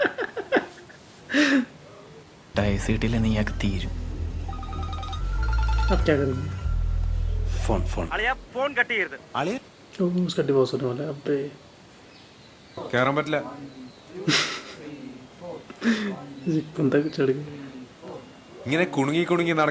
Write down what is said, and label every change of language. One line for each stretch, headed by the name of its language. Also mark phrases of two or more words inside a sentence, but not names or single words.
Malayalam: ഡൈസ് കിട്ടിയില്ല നീയാക്ക് തീരും.
Hindi: अब क्या करेंगे?
Malayalam: ഫോൺ ഫോൺ ഫോൺ കട്ട് ചെയ്യരുത്.
Hindi: उसका डिवोर्स होने वाला है. अब
Malayalam: കയറാൻ പറ്റില്ല.
Hindi: बंदा चढ़ गया.
Malayalam: ഇങ്ങനെ കുണുങ്ങി കുണുങ്ങി